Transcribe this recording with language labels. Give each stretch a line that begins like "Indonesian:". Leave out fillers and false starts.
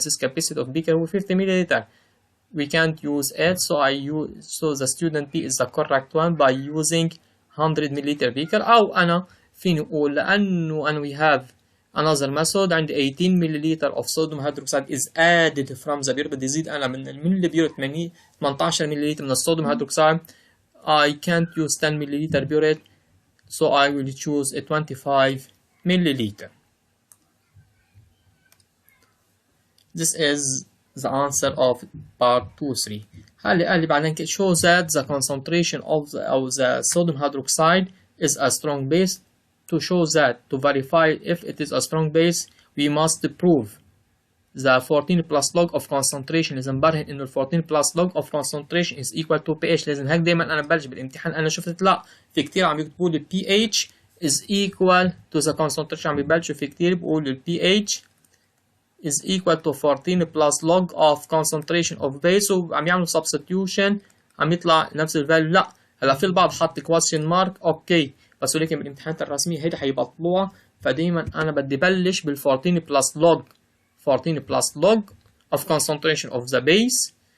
English: This capacity of beaker هو 50 milliliter. We can't use it, so the student B is the correct one by using 100 milliliter beaker.
Arabic: أو أنا فيني أقول لأنه
English: we have another method عندي 18 milliliter of sodium hydroxide is added from the beer.
Arabic: بدي أزيد أنا من البيور
English: 18 milliliter
Arabic: من الصوديوم هيدروكسيد.
English: I can't use 10 milliliter burette, so I will choose a 25 milliliter. This is the answer of part 2-3.
Arabic: قال لي بعدين
English: show that the concentration of the sodium hydroxide is a strong base. To show that, to verify if it is a strong base, we must prove the 14 plus log of concentration.
Arabic: لازم برهن انه
English: 14 plus log of concentration is equal to pH.
Arabic: لازم هيك دايما انا ببلش بالامتحان انا شفت لا في كتير عم يكتبوا لي
English: pH is equal to the concentration.
Arabic: عم يبلشوا في كتير بيقولوا
English: pH is equal to 14 plus log of concentration of base
Arabic: وعم يعملوا substitution عم يطلع نفس الفاليو. لا هلا في البعض حط
English: question mark
Arabic: اوكي بس ولكن بالامتحانات الرسميه هيدا حيبطلوها. فدايما انا بدي بلش بال
English: 14 plus log of concentration of the base.